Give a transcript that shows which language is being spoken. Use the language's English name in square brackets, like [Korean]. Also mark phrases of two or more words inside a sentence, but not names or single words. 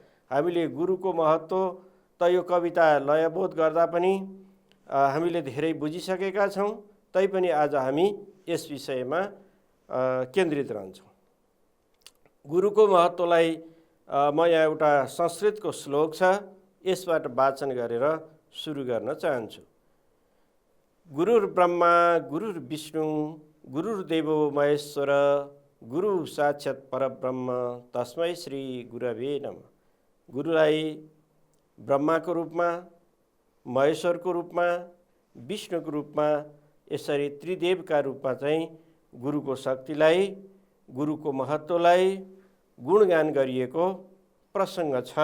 [Nepali] हामीले गुरुको महत्त्व त यो कविता लयबोध गर्दा पनि हामीले धेरै बुझिसकेका छौँ, तैपनि आज हामी यस विषयमा केन्द्रित रहन्छौँ। गुरुको महत्त्वलाई म यहाँ एउटा संस्कृतको श्लोक छ, यसबाट वाचन गरेर सुरु गर्न चाहन्छु। [Sanskrit] गुरुर्ब्रह्मा गुरुर्विष्णु गुरुर्देवो महेश्वर गुरु साक्षात् परब्रह्म तस्मै श्री गुरवे नमः। [Nepali] गुरुलाई ब्रह्माको रूपमा, महेश्वरको रूपमा, विष्णुको रूपमा, यसरी त्रिदेवका रूपमा चाहिँ गुरुको शक्तिलाई, गुरुको महत्त्वलाई गुणगान गरिएको प्रसङ्ग छ।